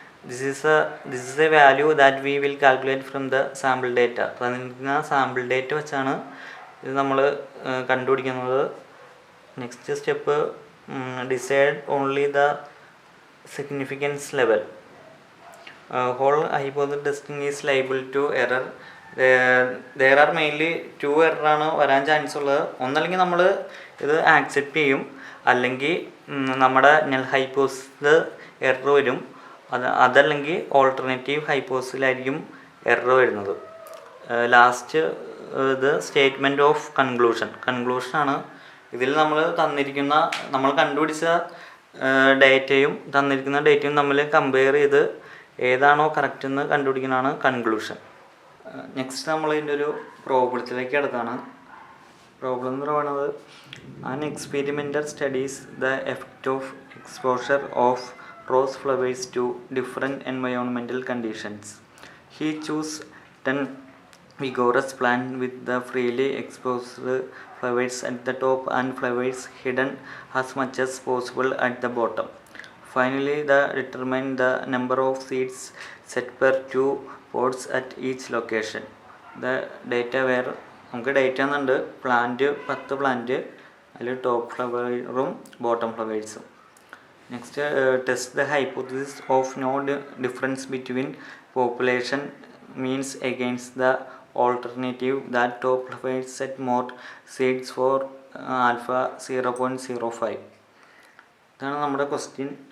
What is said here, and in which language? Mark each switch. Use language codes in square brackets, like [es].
[en] This is a value that we will calculate from the sample data. [ml] തന്നിരിക്കുന്ന sample data വെച്ചാണ് ഇത് നമ്മൾ കണ്ടുപിടിക്കുന്നത്. [en] Next step decide only the significance level. Whole hypothesis testing is liable to error. There are mainly two error [ml] ആണ് വരാൻ chance ഉള്ളത്. ഒന്നല്ലെങ്കിൽ നമ്മൾ ഇത് ആക്സെപ്റ്റ് ചെയ്യും, അല്ലെങ്കിൽ നമ്മുടെ നൾ ഹൈപ്പോസിസ് എറർ വരും. അതല്ലെങ്കിൽ ഓൾട്ടർനേറ്റീവ് ഹൈപ്പോസിസിലായിരിക്കും എറർ വരുന്നത്. [en] Last ഇത് statement of കൺക്ലൂഷനാണ്. [ml] ഇതിൽ നമ്മൾ കണ്ടുപിടിച്ച ഡേറ്റയും തന്നിരിക്കുന്ന ഡേറ്റയും തമ്മിൽ കമ്പയർ ചെയ്ത് ഏതാണോ കറക്റ്റ് എന്ന് കണ്ടുപിടിക്കുന്നതാണ് കൺക്ലൂഷൻ. നെക്സ്റ്റ് നമ്മൾ ഇതിൻ്റെ ഒരു പ്രോബ്ലത്തിലേക്ക് കിടക്കുകയാണ്. പ്രോബ്ലം എന്ന് പറയുന്നത് [en] An experimental studies the effect of exposure of rose flowers to different environmental conditions. He choose 10 vigorous plant with the freely exposed flowers at the top and flowers hidden as much as possible at the bottom. Finally, determine the number of seeds set per 2 pods at each location. The data were [ml] നമുക്ക് data എന്നുണ്ട്. 10 plant, അതിൽ top ഫ്ലവറും bottom ഫ്ലവേഴ്സും. [en] Next test the hypothesis of no difference between population means against the alternative that top flowers set more seeds for alpha 0.05. [ml] ഇതാണ് നമ്മുടെ question.